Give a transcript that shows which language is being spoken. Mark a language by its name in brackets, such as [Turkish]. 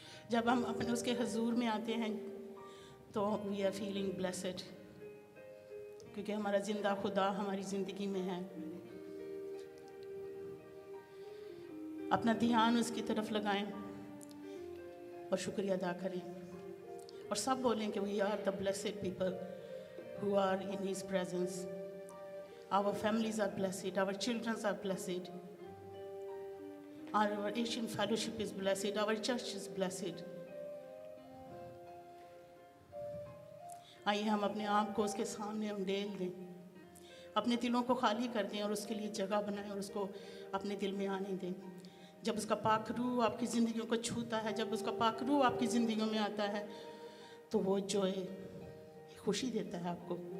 [Hindi] जब हम अपने उसके हुजूर में आते हैं तो [English] we are feeling blessed, [Hindi] क्योंकि हमारा जिंदा खुदा हमारी ज़िंदगी में है। अपना ध्यान उसकी तरफ लगाएं और शुक्रिया अदा करें, और सब बोलें कि [English] We are the blessed people who are in his presence. Our families are blessed, our children are blessed. Our Asian fellowship is blessed. Our church is blessed. [Hindi] आइए हम अपने आप को उसके सामने हम डेल दें, अपने दिलों को खाली कर दें और उसके लिए जगह बनाएं और उसको अपने दिल में आने दें। जब उसका पाक रूह आपकी ज़िंदगियों को छूता है, जब उसका पाक रूह आपकी ज़िंदगियों में आता है, तो वो जो है खुशी देता है आपको।